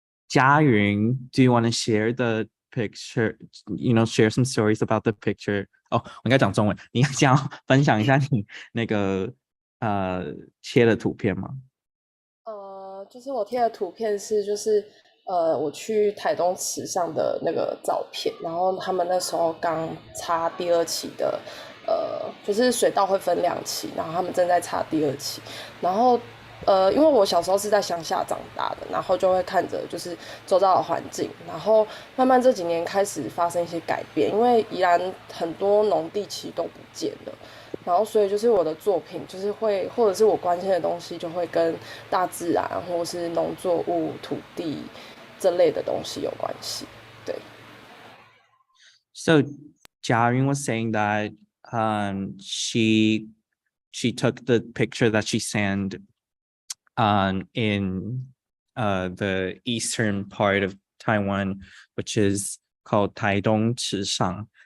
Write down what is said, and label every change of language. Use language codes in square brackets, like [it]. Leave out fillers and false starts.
[en] Jiayun, do you want to share the picture, share some stories about the picture? [zh] 哦，我应该讲中文。你想要分享一下你那个切的图片吗？就是我贴的图片是我去台东池上的那个照片，然后他们那时候刚插第2期的，就是水稻会分2期，然后他们正在插第2期，然后因为我小时候是在乡下长大的，然后就会看着就是周遭的环境，然后慢慢这几年开始发生一些改变，因为宜兰很多农地其实都不见了。然后所以就是我的作品就是会或者是我关心的东西就会跟大自然或者是农作物土地这类的东西有关系。对。 [en] So Jiayun was saying that she took the picture that she sent in the eastern part of Taiwan, which is called Taidong Chishang.